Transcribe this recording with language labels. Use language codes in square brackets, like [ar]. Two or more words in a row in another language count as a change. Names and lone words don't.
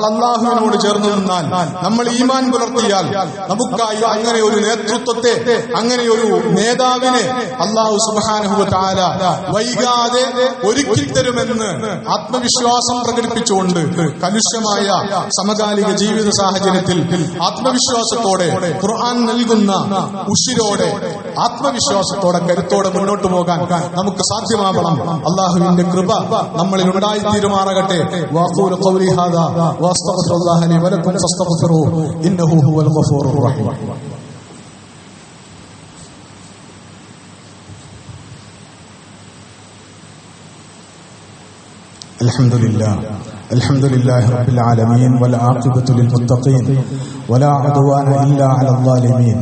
[ml] അല്ലാഹുവിനോട് ചേർന്ന് നിന്നാൽ, നമ്മൾ ഈമാൻ പുലർത്തിയാൽ നമുക്കായി അങ്ങനെ ഒരു നേതൃത്വത്തെ, അങ്ങനെ ഒരു നേതാവിനെ അല്ലാഹു [ar] سبحانه وتعالى [ml] വൈകാതെ ഒരുക്കി തരുമെന്ന് ആത്മവിശ്വാസം പ്രകടിപ്പിച്ചുകൊണ്ട് കലുഷ്യമായ സമകാലിക ജീവിത സാഹചര്യത്തിൽ ആത്മവിശ്വാസത്തോടെ, ഖുർആൻ നൽകുന്ന ഉശിരോടെ, ആത്മവിശ്വാസത്തോടെ, കരുത്തോടെ മുന്നോട്ട് പോകാൻ നമുക്ക് സാധ്യമാവണം. അല്ലാഹുവിന്റെ കൃപ നമ്മളിൽ ഉണ്ടായി തീരുമാറാകട്ടെ. [ar] وأقول قولي هذا وأستغفر الله لي ولكم فاستغفروه إنه هو الغفور الرحيم. الحمد لله رب العالمين والعاقبة للمتقين ولا عدوان إلا على الظالمين.